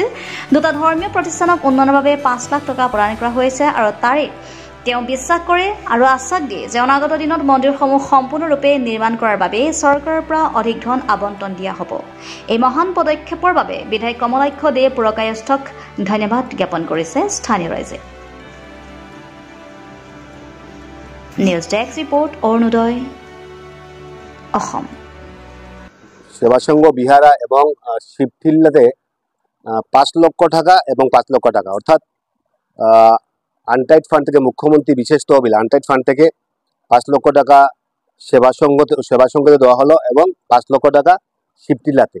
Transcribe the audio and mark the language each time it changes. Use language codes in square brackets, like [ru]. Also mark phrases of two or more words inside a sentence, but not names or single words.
[as] দুটা ধৰ্মীয় প্ৰতিষ্ঠানক উন্নয়নৰ বাবে 5 লাখ টকা প্ৰদান কৰা হৈছে আৰু তাৰে তেওঁ বিশ্বাস কৰে আৰু আশ্বাস দিয়ে যে অনাগত দিনত মন্দিৰসমূহ সম্পূৰ্ণৰূপে নিৰ্মাণ কৰাৰ বাবে চৰকাৰৰ পৰা অধিক ধন আবণ্টন দিয়া হ'ব। এই মহান পদক্ষেপৰ বাবে বিধায়ক কমলাক্ষ দে পুৰকায়স্থক ধন্যবাদ জ্ঞাপন কৰিছে স্থানীয় ৰাইজে। নিউজ ডেস্ক ৰিপৰ্ট অৰুণোদয় অসম। [bn] সেবা সংঘ বিহারা এবং শিবটিলাতে 5 লক্ষ টাকা এবং 5 লক্ষ টাকা অর্থাৎ [en] untied fund [bn] থেকে মুখ্যমন্ত্রী বিশেষ তহবিল [en] untied fund [bn] থেকে 5 লক্ষ টাকা সেবা সংঘতে দেওয়া হলো এবং 5 লক্ষ টাকা শিবটিলাতে।